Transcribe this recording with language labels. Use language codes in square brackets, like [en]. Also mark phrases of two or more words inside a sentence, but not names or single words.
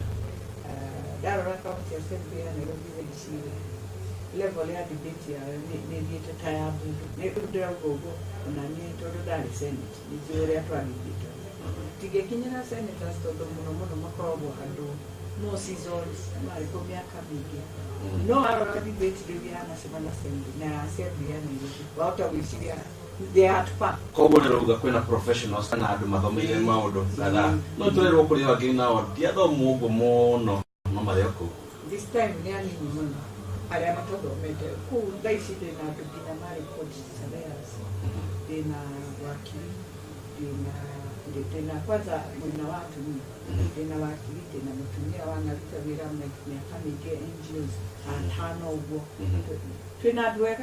[ki] Ndarora kaunti ya Assembly ya Nairobi gĩciria level ya debate yayo nĩ thiĩte ta ya mbunge nĩ ndĩrauga ũguo ona niĩ tondũ ndarĩ senate nĩnjũĩ ũrĩa twagĩthiĩte tingĩkinyĩra senators tondũ mũno mũno makoragwo andũ no seasons marĩkũ mĩaka mĩingĩ no arora debate rĩu ya National Assembly na Assembly ya Nairobi wahota gwĩciria [en] they are fun. [ki] Koguo nĩrauga kwĩna professionals kana andũ mathomeire maũndũ kadhaa no tũrerwo kũrĩ angĩ nao ndiathomwo ũguo mũno no marĩ o kũu [en] this time [ki] nĩ anini mũno arĩa matathomete kũu thaa ici ndĩna andũ nginya marĩ surveyors ndĩna wakiri ndĩna kwanza mwena wa atumia ndĩna wakiri ndĩna mũtumia wanaruta wĩra mĩaka mĩingĩ NGOs atano ũguo twĩna andũ wega.